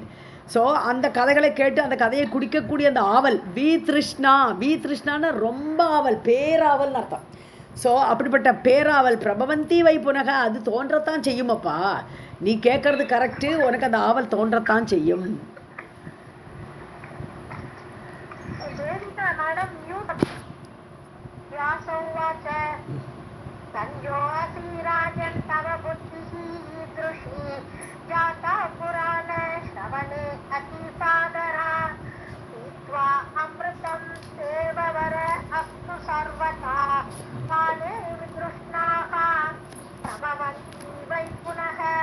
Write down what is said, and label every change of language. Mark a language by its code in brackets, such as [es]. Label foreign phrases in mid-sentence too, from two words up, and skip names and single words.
[ta] ஸோ அந்த கதைகளை கேட்டு அந்த கதையை குடிக்கக்கூடிய அந்த ஆவல், வீத்ருஷ்ணான்னு ரொம்ப ஆவல், பேராவல்னு அர்த்தம். ஸோ அப்படிப்பட்ட பேராவல் [sa] प्रभवन्ति वै पुनः, [ta] அது தோன்றத்தான் செய்யுமப்பா. நீ கேட்கறது கரெக்டு, உனக்கு அந்த ஆவல் தோன்றத்தான் செய்யும். [sa] जाता पुराण श्रवणे अतिसादरा पीत्वा अमृतं देववर अस्तु सर्वथा काले वितृष्णाः प्रभवन्ति वै पुनः.